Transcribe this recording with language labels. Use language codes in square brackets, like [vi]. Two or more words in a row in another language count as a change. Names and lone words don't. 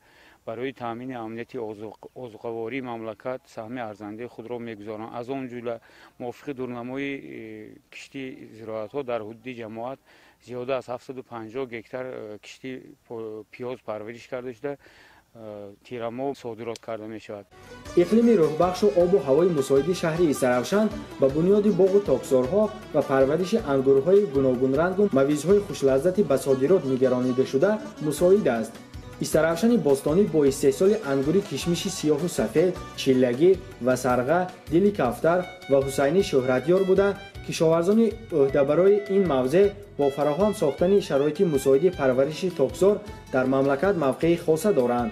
[tg] برای تامین امنیت آذوقه‌واری مملکت سهم ارزنده خود را می‌گذارند. از آن جمله موافق دورنمای کشتی زراعت‌ها در حدود جماعت زیاده از 750 گکتار کشتی پیاز پرورش کرده شده. тирамол содирот карда мешавад. иқлими рӯҳбахшу обу ҳавои мусоиди шаҳри Исаравшан ба бунёди боғу токзорҳо ва парвариши ангурҳои гуногунрангу мавизҳои хушлаззати ба содирот нигаронида шуда мусоид аст. Исаравшани бостонӣ бо истеҳсоли ангури кишмиши сиёҳу сафед, чиллагӣ ва сарға, дили кафтар ва ҳусайнӣ шӯҳратёр буда, кишоварзони ӯҳдабарои ин мавзеъ бо фароҳам сохтани шароити мусоиди парвариши токзор дар мамлакат мавқеи хоса доранд.